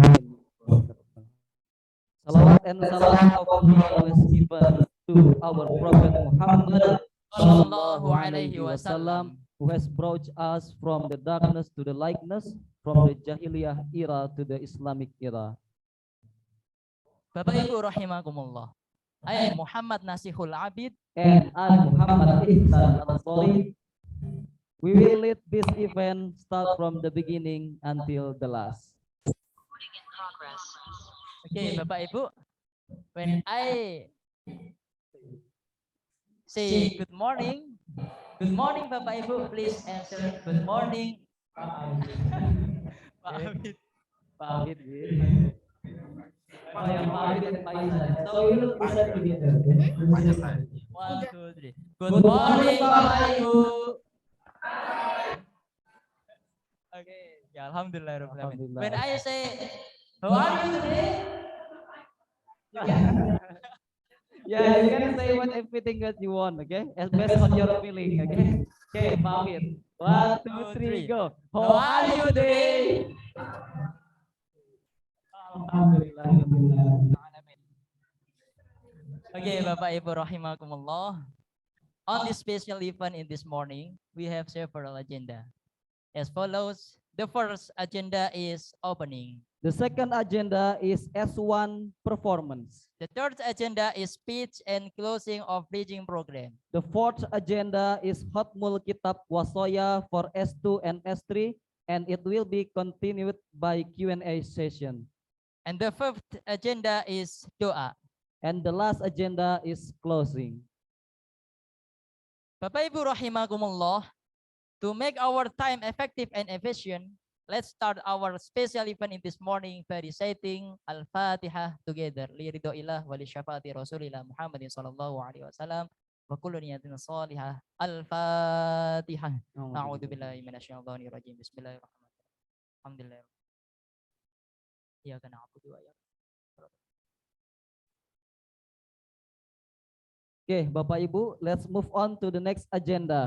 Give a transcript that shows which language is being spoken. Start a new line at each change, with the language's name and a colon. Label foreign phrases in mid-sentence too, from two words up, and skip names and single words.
English: Salawat and salam of Allah always given to our Prophet Muhammad
Arabic: صلى الله عليه وسلم,
English: who has brought us from the darkness to the lightness, from the Jahiliyah era to the Islamic era.
Indonesian: Bapak Ibu rahimakumullah.
English: I am Muhammad Nasihul Abid and I Muhammad Ihsan Ansori. We will lead this event start from the beginning until the last. Okay,
Indonesian: Bapak Ibu,
English: when I say good morning
Indonesian: Bapak Ibu,
English: please answer good morning. Pak Abid. Pak Abid, oh ya, Pak Abid and Pak Ihsan. So we will listen together. 1, 2, 3. Good morning
Indonesian: Bapak Ibu.
English: Okay, ya alhamdulillah. When I say how are you today? Yeah, you can say what everything that you want, okay? As based on your feeling, okay? Okay, Pak Abid. 1, 2, 3, go. How are you today? Alhamdulillah.
Indonesian: Okay, Bapak Ibu rahimakumullah.
English: On this special event in this morning, we have several agenda. As follows, the first agenda is opening. The second agenda is S1 performance. The third agenda is speech and closing of bridging program. The fourth agenda is Hotmul Kitab Wasoya for S2 and S3, and it will be continued by Q&A session. And the fifth agenda is doa. And the last agenda is closing.
Indonesian: Bapak Ibu rahimakumullah,
English: to make our time effective and efficient, let's start our special event in this morning by reciting Al-Fatihah together.
Arabic: لرضى الله ولشفاعة رسول الله محمد صلى الله عليه وسلم وكل نية صالحة. Al-Fatihah. أعوذ بالله من الشيطان الرجيم. بسم الله الرحمن الرحيم. Alhamdulillah. إياك نعبد وإياك.
English: Okay,
Indonesian: Bapak Ibu,
English: let's move on to the next agenda.